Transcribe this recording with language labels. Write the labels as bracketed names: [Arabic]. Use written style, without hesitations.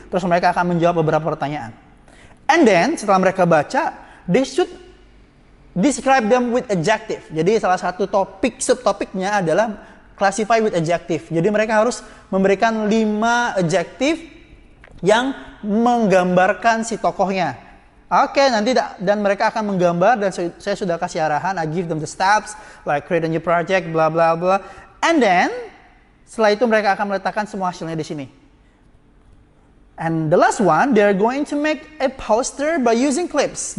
[Indonesian] Terus mereka akan menjawab beberapa pertanyaan. [English] And then [Indonesian] setelah mereka baca, [English] they should describe them with adjective. [Indonesian] Jadi salah satu subtopiknya adalah [English] classify with adjective. [Indonesian] Jadi mereka harus memberikan 5 adjektif yang menggambarkan si tokohnya. Oke, nanti dan mereka akan menggambar, dan saya sudah kasih arahan. [English] I give them the steps like create a new project, bla bla bla. And then [Indonesian] setelah itu mereka akan meletakkan semua hasilnya di sini. [English] And the last one, they're going to make a poster by using clips.